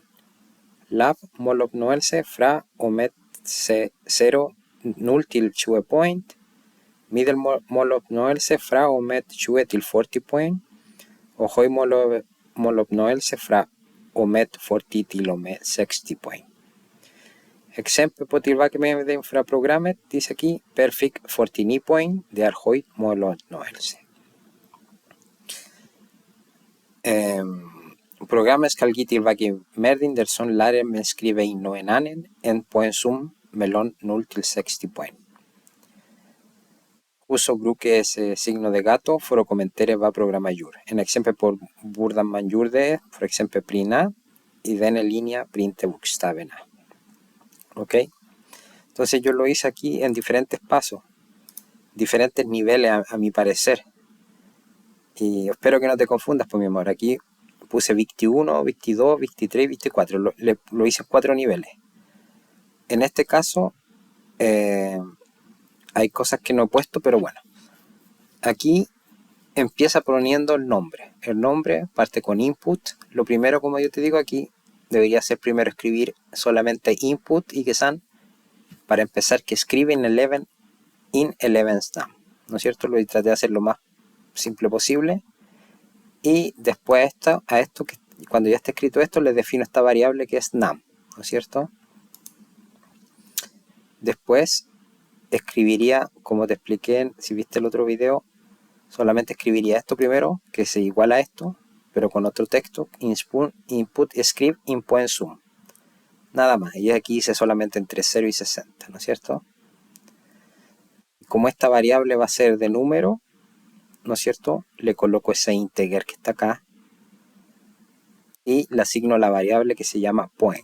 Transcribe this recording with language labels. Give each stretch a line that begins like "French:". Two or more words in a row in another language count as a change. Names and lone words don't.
Norwegian: Lav måloppnåelse fra og med 0 til 20 poeng. Middel måloppnåelse fra og med 20 til 40 poeng. Og høy måloppnåelse fra og med 40 til og med 60 poeng. Eksempel på tilbakemelding fra programmet
Spanish: dice aquí
Norwegian: perfect 49 poeng, det er høy måloppnåelse. Programmet skal gi tilbakemelding dersom læreren skriver inn noe annet enn poengsum mellom 0 til 60 poeng. Uso bruke
Spanish: ese signo de gato
Norwegian: for å kommentere hva programmet gjør. En eksempel på hvordan man gjør det, for eksempel print A, i denne linja printe bokstaven A.
Spanish: ¿Ok? Entonces yo lo hice aquí en diferentes pasos, diferentes niveles a mi parecer. Y espero que no te confundas, pues mi amor, aquí puse 21, 22, 23, 24, lo hice en 4 niveles. En este caso hay cosas que no he puesto, pero bueno. Aquí empieza poniendo el nombre. El nombre parte con input. Lo primero, como yo te digo aquí, debería ser primero escribir solamente input y que sean, para empezar, que escriben 11 in 11's name, ¿no es cierto? Lo traté de hacer lo más simple posible. Y después a esto, que cuando ya esté escrito esto, le defino esta variable que es num, ¿no es cierto? Después escribiría, como te expliqué, si viste el otro video, solamente escribiría esto primero, que es igual a esto, pero con otro texto,
Norwegian: input script in poengsum.
Spanish: Nada más, y aquí hice solamente entre 0 y 60, ¿no es cierto? Como esta variable va a ser de número, ¿no es cierto? Le coloco ese integer que está acá y le asigno la variable que se llama point.